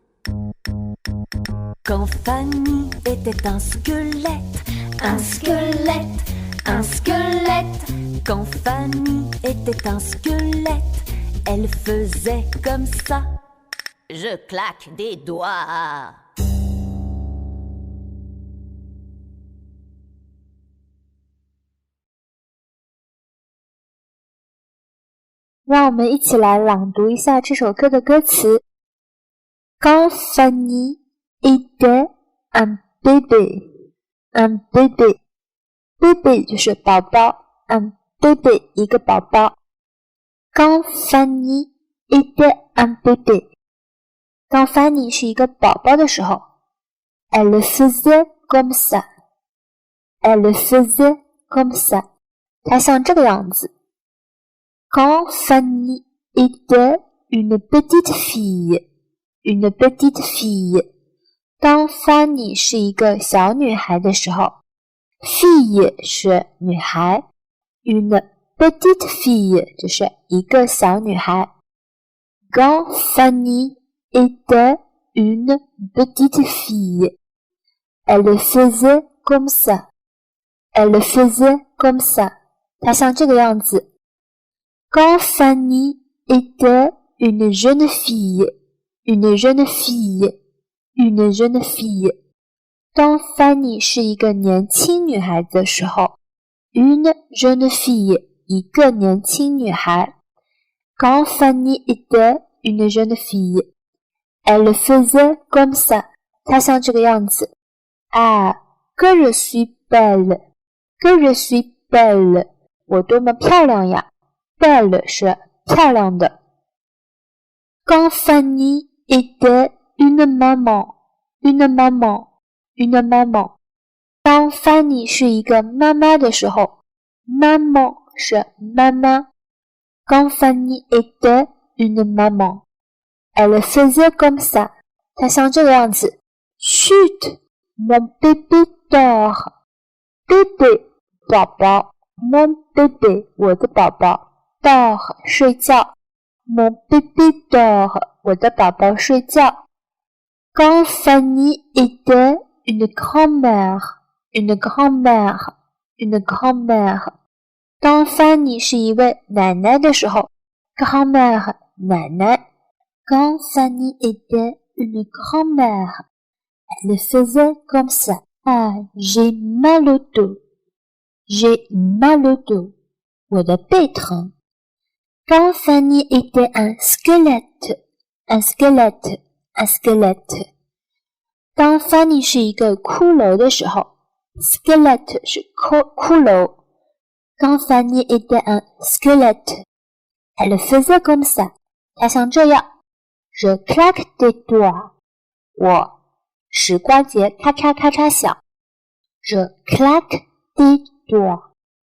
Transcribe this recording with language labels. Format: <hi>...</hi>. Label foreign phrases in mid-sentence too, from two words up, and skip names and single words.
<fr>Quand Fanny était un squelette, quand Fanny était un squelette, elle faisait comme ça. Je claque des doigts.</fr> <zh>让我们一起来朗读一下这首歌的歌词。</zh> <fr>Quand Fanny était un bébé</fr> <zh>就是宝宝</zh> <fr>un bébé</fr> <zh>一个宝宝。</zh> <fr>Quand Fanny était un bébé</fr> <zh>当 Fanny 是一个宝宝的时候</zh> <fr>Elle faisait comme ça</fr> <zh>她像这个样子。</zh> <fr>Quand Fanny était une petite fille 当 Fanny</fr> <zh>是一个小女孩的时候</zh> <fr>fille</fr> <zh>是女孩</zh> <fr>une petite fille</fr> <zh>就是一个小女孩</zh> <fr>Quand Fanny était une petite fille Elle faisait comme ça</fr> <zh>她像这个样子</zh> <fr>Quand Fanny était une jeune fille</fr> <zh>当 Fanny 是一个年轻女孩子的时候</zh> <fr>une jeune fille</fr> <zh>一个年轻女孩</zh> <fr>Quand Fanny était une jeune fille Elle faisait comme ça</fr> <zh>她像这个样子</zh> <fr>Ah, que je suis belle</fr> <zh>我多么漂亮呀</zh> <fr>Belle</fr> <zh>是漂亮的</zh> <fr>Quand Fanny était une maman 当</fr> <zh>Fanny 是一个妈妈的时候 Maman 是妈妈 Quand</zh> <fr>Fanny était une maman Elle faisait comme ça</fr> <zh>她像这个样子</zh> <fr>Chut, mon bébé dort Bébé 宝宝 Mon bébé</fr> <zh>我的宝宝</zh> <fr>Dort 睡觉 Mon bébé dort</fr> <zh>我的宝宝睡觉</zh> <fr>Quand Fanny était une grand-mère</fr> <zh>当 Fanny 是一位奶奶的时候</zh> <fr>Grand-mère 奶奶 Quand Fanny était une grand-mère Elle faisait comme ça Ah, j'ai mal au dos</fr> <zh>我的背疼</zh> <fr>Quand Fanny était un squelette 当 Fanny</fr> <zh>是一个骷髅的时候</zh> <fr>Squelette</fr> <zh>是骷髅</zh> <fr>Quand Fanny était un squelette Elle faisait comme ça</fr> <zh>她像这样</zh> <fr>Je claque des doigts</fr> <zh>我指关节咔嚓咔嚓响</zh> <fr>Je claque des doigts</fr>